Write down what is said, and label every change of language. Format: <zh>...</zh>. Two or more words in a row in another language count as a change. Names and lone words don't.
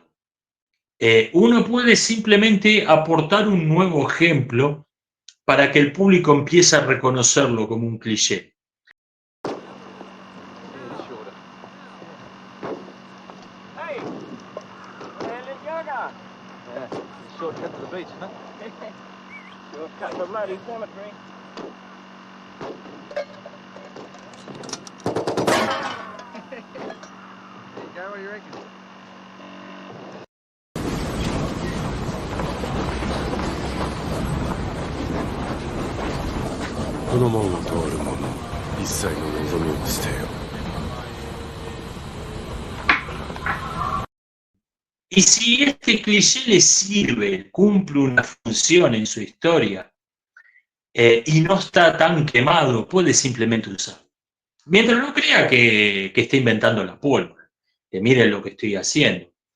<es>Uno puede simplemente aportar un nuevo ejemplo para que el público empiece a reconocerlo como un cliché.</es> <en>Hey, Landon Gaga. Yeah, shortcut to the beach, huh? Shortcut to bloody cemetery. There you go, what do you reckon?</en> <ja>この門を通る者一切の望みを捨てよ。</ja> <es>Y si este cliché le sirve, cumple una función en su historia, y no está tan quemado, puede simplemente usarlo. Mientras no crea que esté inventando la pólvora, que miren lo que estoy haciendo.</es>